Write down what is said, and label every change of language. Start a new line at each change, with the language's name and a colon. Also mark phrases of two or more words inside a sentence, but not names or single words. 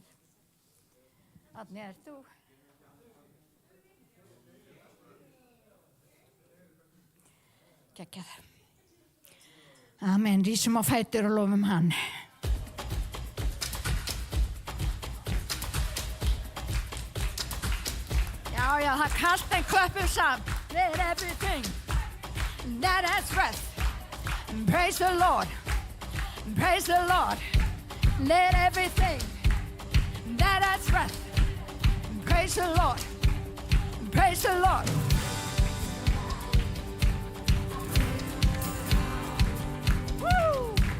Icelandic: Árni, ert þú? Geggjað. Amen, rísum á fætur og lofum hann. Já, það kalt en klöppum saman.
English: Let everything that has breath. Praise the Lord. Praise the Lord. Let everything that has breath. Praise the Lord. Praise the Lord. Woo!